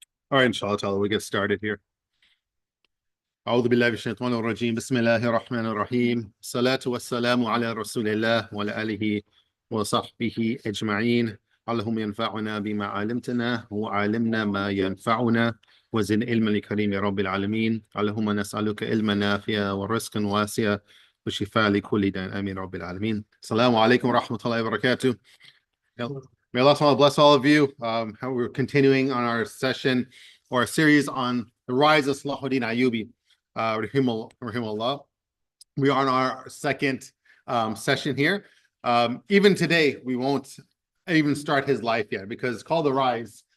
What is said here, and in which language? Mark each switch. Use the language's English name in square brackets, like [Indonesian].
[English] All right, inshallah, we get started here. [Arabic] أعوذ بالله من الشيطان الرجيم بسم الله الرحمن الرحيم الصلاة والسلام على رسول الله وعلى آله وصحبه أجمعين اللهم ينفعنا بما علمتنا وعلمنا ما ينفعنا وزد علما لكريم رب العالمين اللهم نسألك علما نافعا ورزقا واسعا وشفاء لكل داء آمين رب العالمين. Assalamu alaikum wa rahmatullahi wa barakatuh. [English] May Allah bless all of you. We're continuing on our session or a series on the rise of Salahuddin Al-Ayyubi. Rahimahullah. We are on our second session here. Even today, we won't even start his life yet because it's called The Rise.